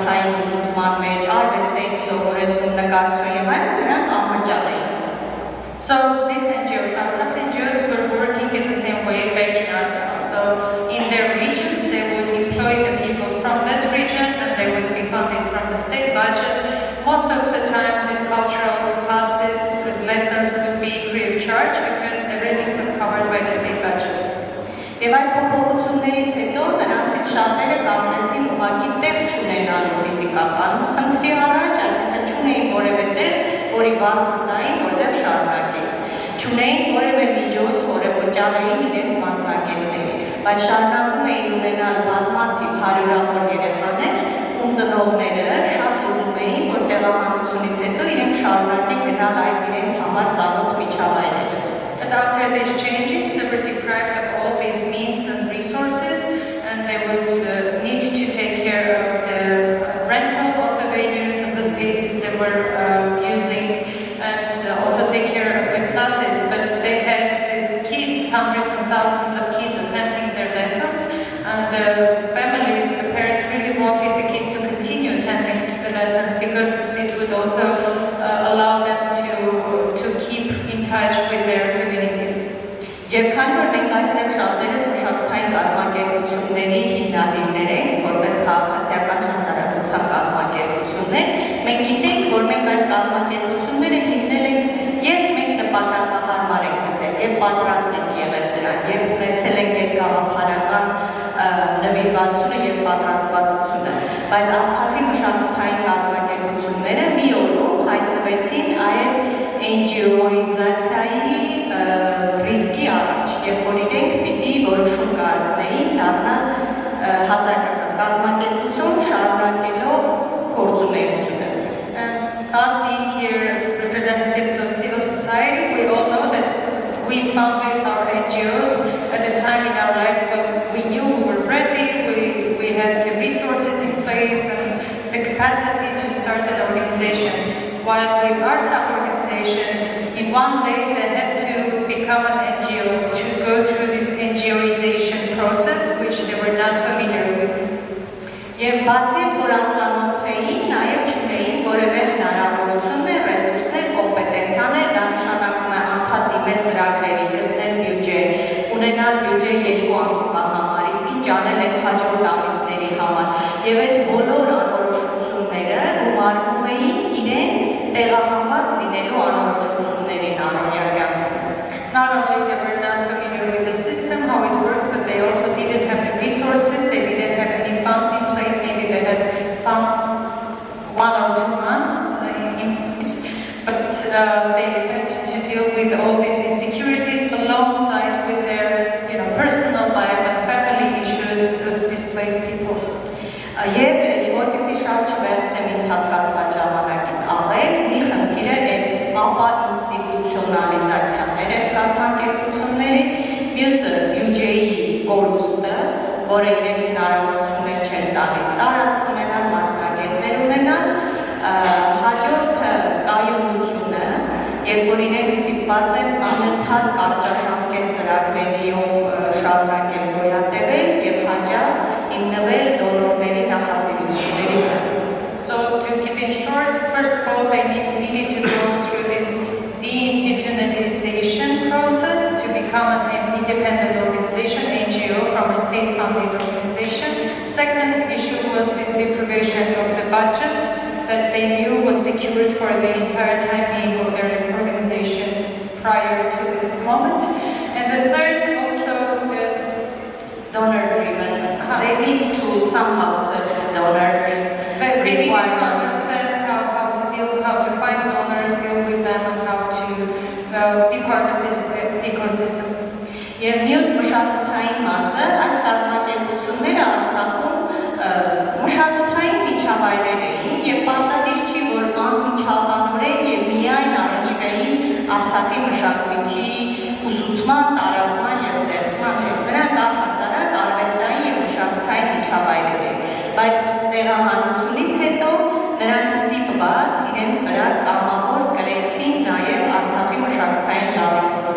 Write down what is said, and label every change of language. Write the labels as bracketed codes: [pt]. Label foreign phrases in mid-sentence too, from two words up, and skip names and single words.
[hy] ուսուցման մեջ, արվեստ էին սովորեցնում, նկարչություն եւ այլն, նրանք անվճար էին։ [en] So these NGOs, Artsakh NGOs, were working in the same way back in Artsakh. So in their regions, they would employ the people from that region and they would be funded from the state budget. Most of the time, these cultural classes, lessons would be free of charge because everything was covered by the state budget. [hy] Եվ այս փոփոխություններից հետո նրանցից շատերը կանգնեցին ուղղակի տեղ չունենալու ֆիզիկական խնդրի առաջ, այսինքն չունեին որևէ տեղ, որի վարձը տային, որտեղ շարունակեն։ Չունեին որևէ միջոց, որը վճարեին իրենց մասնագետներին, բայց շարունակում էին ունենալ բազմաթիվ հարյուրավոր երեխաներ, ում ծնողները շատ ուզում էին, որ տեղահանությունից հետո իրենք շարունակեն գնալ այդ իրենց համար ծանոթ միջավայրերը։ [en] But after these changes, they were deprived of all these means and resources, and they would need to take care of the rental of the venues and the spaces they were using, and also take care of the classes. But they had these kids, hundreds and thousands of kids attending their lessons, and the families, the parents really wanted the kids to continue attending the lessons because it would also allow them to keep in touch with their communities. [hy] Եվ քանի որ մենք այստեղ շատերս մշակութային կազմակերպությունների հիմնադիրներ ենք, որպես քաղաքացիական հասարակության կազմակերպություններ, մենք գիտենք, որ մենք այս կազմակերպությունները հիմնել ենք եւ մենք նպատակահարմար ենք գտել եւ պատրաստ ենք եղել դրան եւ ունեցել ենք այդ գաղափարական նվիրվածությունը եւ պատրաստվածությունը, բայց Արցախի մշակութային կազմակերպությունները մի օրում հայտնվեցին այդ NGO-իզացիայի ռիսկի առաջ, երբ որ իրենք պիտի որոշում կայացնեին դառնալ հասարակական կազմակերպություն շարունակելով գործունեությունը։ [en] And us being here as representatives of civil society, we all know that we founded our NGOs at a time in our lives when we knew we were ready, we had the resources in place and the capacity to start an organization. While with Artsakh organization, in one day they had to become an NGO to go through this NGOization process, which they were not familiar with. [hy] Եվ բացի որ անծանոթ էին, նաև չունեին որևէ հնարավորություններ, ռեսուրսներ, կոմպետենցիաներ, դա նշանակում է անդադ դիմել ծրագրերի, գտնել բյուջե, ունենալ բյուջե 2 ամսվա համար, իսկ ինչ անել այդ հաջորդ ամիսների համար։ Եվ այս բոլոր անորոշությունները գումարվում էին իրենց տեղահանված լինելու անորոշություններին առօրյա կյանքում։ [en] Not only they were not familiar with the system, how it works, but they also didn't have the resources, they didn't have any funds in place, maybe they had funds 1 or 2 months in place, but they had to deal with all these insecurities alongside with their personal life and family issues as displaced people. [hy] Եվ որպեսզի շատ չվերցնեմ ինձ հատկացված ժամանակից ավել, մի խնդիր է այդ ապա ինստիտուցիոնալիզացիան այս կազմակերպությունների, մյուսը բյուջեի կորուստը, որը իրենց հնարավորություններ չէր տալիս տարածք ունենալ, մասնագետներ ունենալ, հաջորդը կայունությունը, երբ որ իրենք ստիպված են անընդհատ կարճաժամկետ ծրագրերիով շարունակել գոյատևել եւ հաջող հիմնվել դոնորների նախասիրությունների վրա։ [en] So to keep it short, first of all, they needed to go through this deinstitutionalization process to become an independent organization, NGO, from a state-funded organization. Second issue was this deprivation of the budget that they knew was secured for the entire time being of their organizations prior to this moment. And the third also donor-driven. They need to somehow serve donors. They need to understand how to find donors, deal with them, and how to be part of this ecosystem. [hy] Եվ մյուս մշակութային մասը այս կազմակերպությունները Արցախում մշակութային միջավայրեր էին եւ պարտադիր չի որ անմիջականորեն եւ միայն առնչվեին Արցախի մշակույթի ուսուցման, տարածման եւ ստեղծման հետ։ Նրանք առհասարակ արվեստային եւ մշակութային միջավայրեր են, բայց տեղահանությունից հետո նրանք ստիպված իրենց վրա կամավոր կրեցին նաեւ Արցախի մշակութային ժառանգության